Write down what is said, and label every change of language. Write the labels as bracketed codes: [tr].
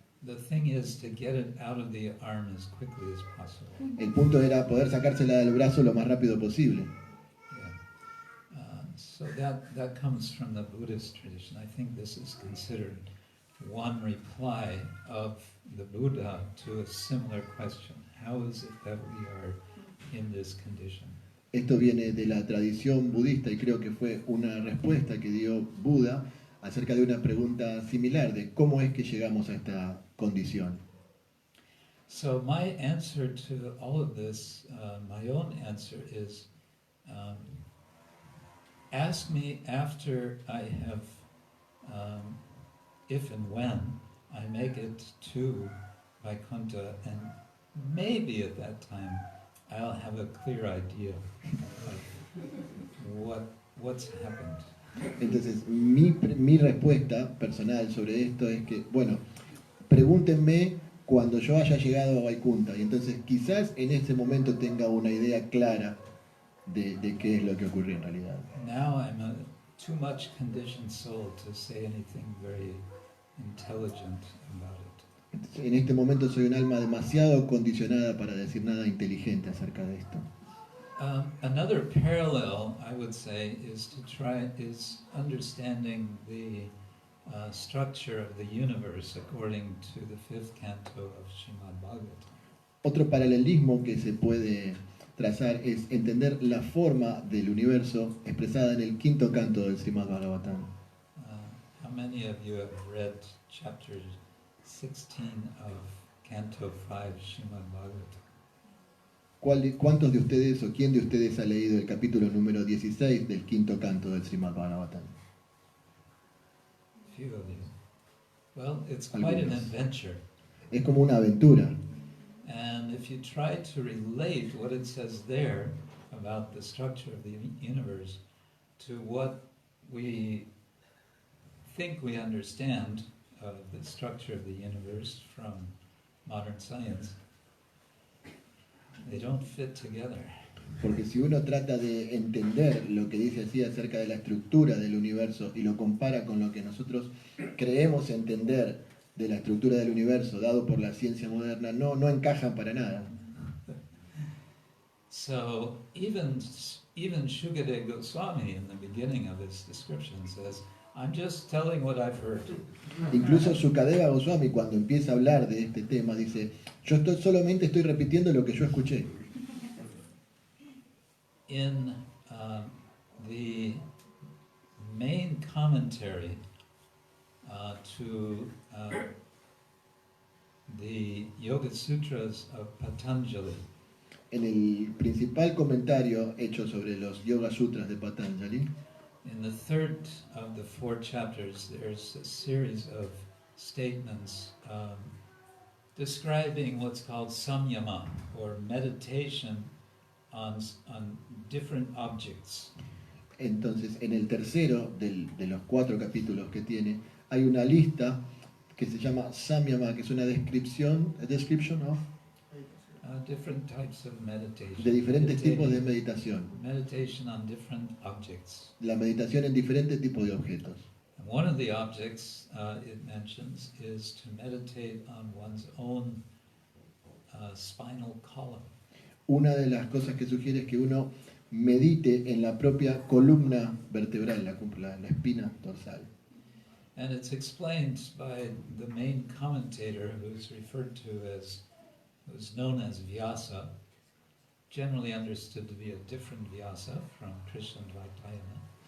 [en] The thing is to get it out of the arm as quickly as possible. [es] El punto era poder sacársela del brazo lo más rápido posible. [en] Yeah. So that comes from the Buddhist tradition. I think this is considered one reply of the Buddha to a similar question. How is it that we are in this condition? [es] Esto viene de la tradición budista y creo que fue una respuesta que dio Buda acerca de una pregunta similar de cómo es que llegamos a esta condición. [en] So my answer to all of this, my own answer is, ask me after I have, if and when I make it to Vaikuntha, and maybe at that time I'll have a clear idea of what's happened. [es] Entonces, mi respuesta personal sobre esto es que, bueno, pregúntenme cuando yo haya llegado a Vaikuntha y entonces quizás en ese momento tenga una idea clara de qué es lo que ocurrió en realidad. [en] Now I'm a too much conditioned soul to say anything very intelligent about it. [es] Entonces, en este momento soy un alma demasiado condicionada para decir nada inteligente acerca de esto. [en] Another parallel, I would say, is understanding the structure of the universe according to the 5th canto of Srimad Bhagavatam. [es] Otro paralelismo que se puede trazar es entender la forma del universo expresada en el 5º canto del Srimad Bhagavatam. [en] How many of you have read chapter 16 of Canto 5 Srimad Bhagavatam? [es] ¿Cuántos de ustedes o quién de ustedes ha leído el capítulo número 16 del 5º canto del Srimad Bhagavatam? [en] Few of you. Well, it's quite an adventure. [es] Es como una aventura. [en] And if you try to relate what it says there about the structure of the universe to what we think we understand of the structure of the universe from modern science, they don't fit together. [es] Porque si uno trata de entender lo que dice así acerca de la estructura del universo y lo compara con lo que nosotros creemos entender de la estructura del universo dado por la ciencia moderna, no encajan para nada. [en] So even Shukadeva Goswami in the beginning of his description says, I'm just telling what I've heard. [es] Incluso Sukadeva Goswami, cuando empieza a hablar de este tema, dice, solamente estoy repitiendo lo que yo escuché. [en] In the main commentary to the Yoga Sutras of Patanjali, [es] En el principal comentario hecho sobre los Yoga Sutras de Patanjali, [en] in the third of the 4 chapters, there's a series of statements describing what's called samyama, or meditation on different objects. [es] entonces en el tercero de los 4 capítulos que tiene, hay una lista que se llama Samyama, que es una [en] description of, Different types of meditation. [es] de diferentes tipos de [en] Meditating- [es] meditación. [en] Meditation on different objects. [es] La meditación en diferentes tipos de objetos. [en] And one of the objects it mentions is to meditate on one's own spinal column. [es] Una de las cosas que sugiere es que uno medite en la propia columna vertebral, la espina dorsal. [en] And it's explained by the main commentator who's referred to as, who's known as Vyasa, generally understood to be a different Vyasa from Krishnadvaitayana.